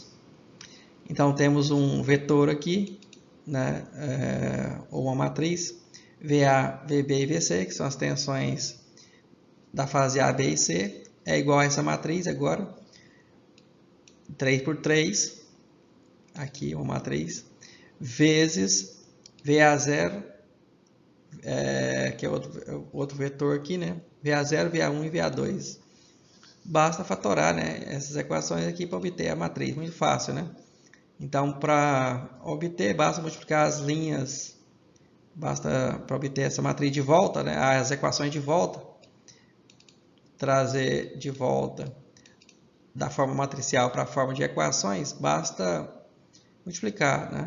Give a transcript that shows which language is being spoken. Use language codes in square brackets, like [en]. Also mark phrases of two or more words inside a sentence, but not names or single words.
[pt] Então, temos um vetor aqui, né, ou uma matriz, VA, VB e VC, que são as tensões da fase A, B e C, é igual a essa matriz agora, 3 por 3, aqui uma matriz, vezes VA0, que é outro vetor aqui, né? VA0, VA1 e VA2. Basta fatorar, né, essas equações aqui para obter a matriz, muito fácil, né? Então, para obter, basta multiplicar as linhas, basta para obter essa matriz de volta, né, as equações de volta, trazer de volta da forma matricial para a forma de equações, basta multiplicar, né?